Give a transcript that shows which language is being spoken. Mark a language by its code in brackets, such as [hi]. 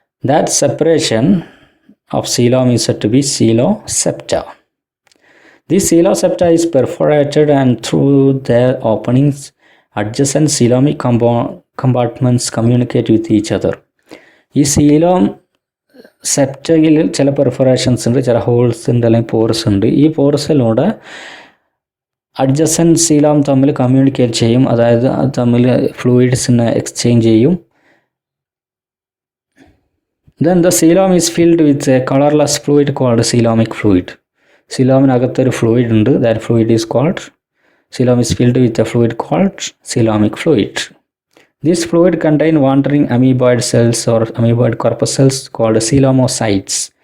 [en] That separation of coelom is said to be coelosepta. This coelosepta is perforated and through their openings adjacent coelomic compartments communicate with each other. [ml] ഈ coelom സെപ്റ്റയിൽ ചില പെർഫോറേഷൻസ് ഉണ്ട്, ചില holes ഉണ്ട്, അല്ലെങ്കിൽ pores ഉണ്ട്. ഈ പോർസിലൂടെ adjacent coelom തമ്മിൽ communicate ചെയ്യും, അതായത് അത് തമ്മിൽ ഫ്ലൂയിഡ്സിനെ എക്സ്ചേഞ്ച് ചെയ്യും. [en] Then the coelom is filled with a colorless fluid called coelomic fluid. [ml] സീലോമിനകത്തൊരു fluid ഉണ്ട്. [en] That fluid is called, coelom is filled with a fluid called coelomic fluid. This fluid contains wandering amoeboid cells or amoeboid corpuscles called coelomocytes.